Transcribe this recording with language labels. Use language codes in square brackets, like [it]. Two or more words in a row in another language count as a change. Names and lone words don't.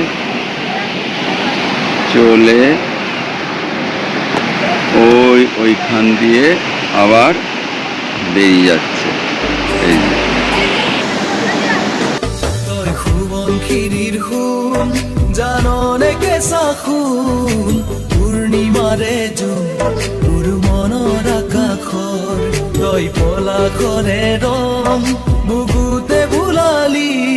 [bn] চলে ওইখান দিয়ে আবার বেরিয়ে যাচ্ছে। এই যে [as] জাননে কেঁচা খুন পূর্ণিমাৰে জোন তোৰ মনৰ আকাশৰ তই পলাশৰে ৰং বুকুতে ভুলালি